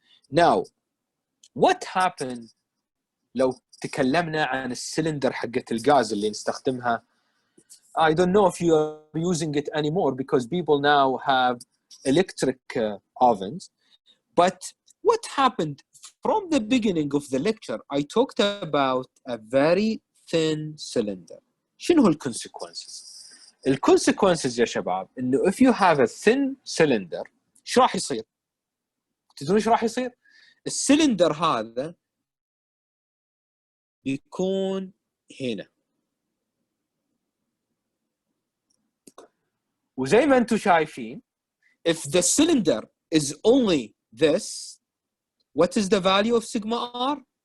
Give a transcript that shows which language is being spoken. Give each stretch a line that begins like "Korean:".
English: Now, what happened
Arabic: لو تكلمنا عن السلندر حقت الغاز اللي نستخدمها؟
English: I don't know if you are using it anymore because people now have electric ovens. But what happened from the beginning of the lecture, I talked about a very thin cylinder.
Arabic: شنو هو consequences؟ consequences يا شباب إنه
English: if you have a thin cylinder
Arabic: إيش راح يصير؟ تدرون إيش راح يصير؟ السلندر هذا يكون هنا. وزي ما انتم شايفين,
English: if the cylinder is only this, what is the value of sigma R?